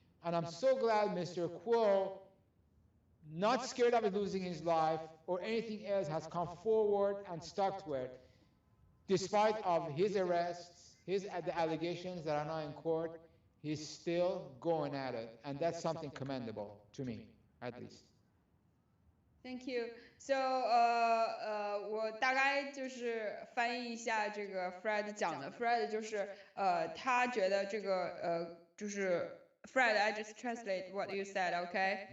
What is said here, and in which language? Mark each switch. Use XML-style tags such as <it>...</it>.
<en>And I'm so glad Mr. Kuo, not scared of losing his life or anything else, has come forward and stuck to it. Despite of his arrests, the allegations that are now in court, he's still going at it. And that's something commendable to me, at least. Thank you.</en> <zh>So, 我大概就是翻译一下这个 Fred 讲的。</zh> <en>Fred</en> <zh>就是他觉得这个就是</zh> <en>Fred, I just translate what you said, okay?</en>